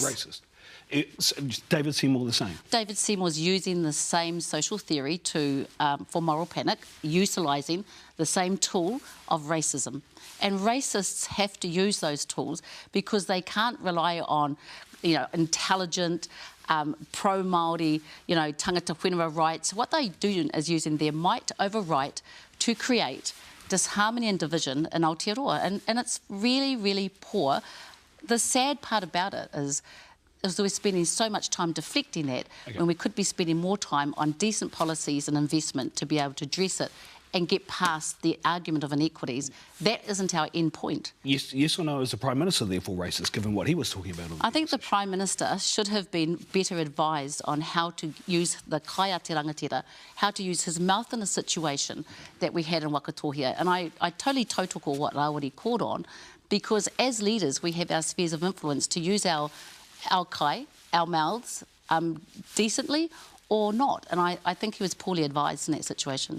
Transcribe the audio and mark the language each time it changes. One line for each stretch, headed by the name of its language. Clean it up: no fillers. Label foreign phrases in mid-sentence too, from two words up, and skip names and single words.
English: racist? David Seymour the same? David Seymour's using the same social theory for moral panic, utilising the same tool of racism. And racists have to use those tools because they can't rely on, intelligent, pro-Māori, tangata whenua rights. What they do is using their might over right to create disharmony and division in Aotearoa. And it's really, really poor. The sad part about it is we're spending so much time deflecting that when we could be spending more time on decent policies and investment to be able to address it and get past the argument of inequities. That isn't our end point. Yes or no, is the Prime Minister therefore racist, given what he was talking about? I think the Prime Minister should have been better advised on how to use the
Māori: kaiā te rangatira,
English: how to use his mouth in a situation that we had in Wakatohia. And I totally tautoko what Rawiri called on, because as leaders we have our spheres of influence to use our kai, our mouths, decently or not. And I think he was poorly advised in that situation.